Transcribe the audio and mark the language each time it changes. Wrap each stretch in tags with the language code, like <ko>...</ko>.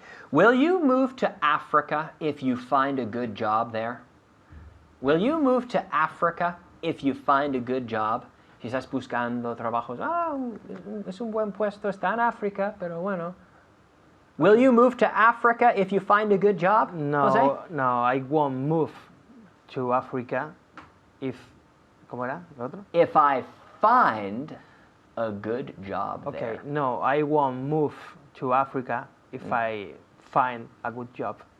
<en>Will you move to Africa if you find a good job there? Will you move to Africa if you find a good job?</en> <es>Si estás buscando trabajos, es un buen puesto, está en África, pero bueno.</es> <en>Will you move to Africa if you find a good job? No, I won't move to Africa if...</en> <es>¿Cómo era lo otro?</es> <en>If I find a good job Okay, there. no, I won't move to Africa if I find a good job.</en>